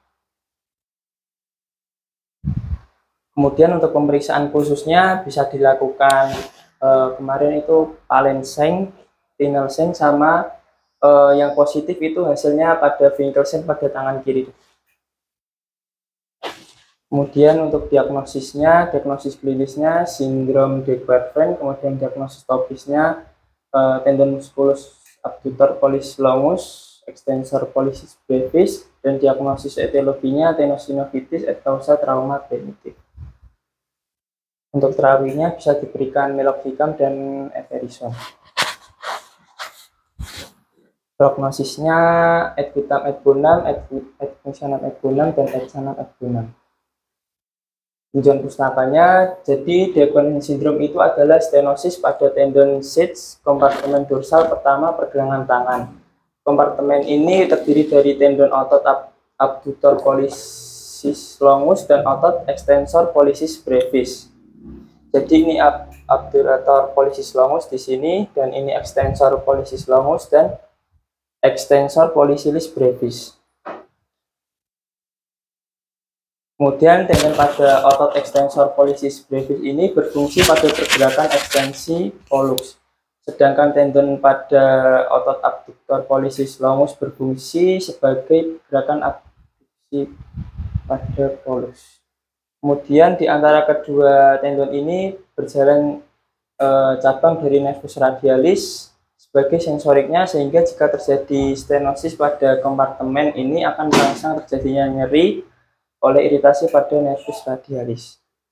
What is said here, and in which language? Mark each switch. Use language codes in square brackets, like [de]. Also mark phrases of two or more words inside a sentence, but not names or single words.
[id] Kemudian untuk pemeriksaan khususnya bisa dilakukan kemarin itu Palensen, Tinelsen, sama yang positif itu hasilnya pada Winkelsen pada tangan kiri. Kemudian untuk diagnosisnya, diagnosis klinisnya sindrom de Quervain, kemudian diagnosis topisnya tendon [la] musculus abductor pollicis longus, extensor pollicis brevis, [id] dan diagnosis etiologinya tenosinovitis [la] et causa [id] trauma primitif. Untuk terapinya bisa diberikan meloxicam dan eferison. Prognosisnya [la] et vitam et bonum, et functionam et bonum, [id] dan [la] et sanam et bonum. [id] Tinjauan pustakanya, jadi de Quervain syndrome itu adalah stenosis pada tendon sits kompartemen dorsal pertama pergelangan tangan. Kompartemen ini terdiri dari tendon otot [la] abductor pollicis longus [id] dan otot [la] extensor pollicis brevis. [id] Jadi ini [la] abductor pollicis longus [id] di sini, dan ini [la] extensor pollicis longus [id] dan [la] extensor pollicis brevis. [id] Kemudian tendon pada otot [la] extensor pollicis brevis [id] ini berfungsi pada pergerakan ekstensi pollux. Sedangkan tendon pada otot [la] abductor pollicis longus [id] berfungsi sebagai gerakan abduksi pada pollux. Kemudian di antara kedua tendon ini berjalan cabang dari [la] nervus radialis [id] sebagai sensoriknya, sehingga jika terjadi stenosis pada kompartemen ini akan merangsang terjadinya nyeri oleh iritasi pada [la] nervus radialis.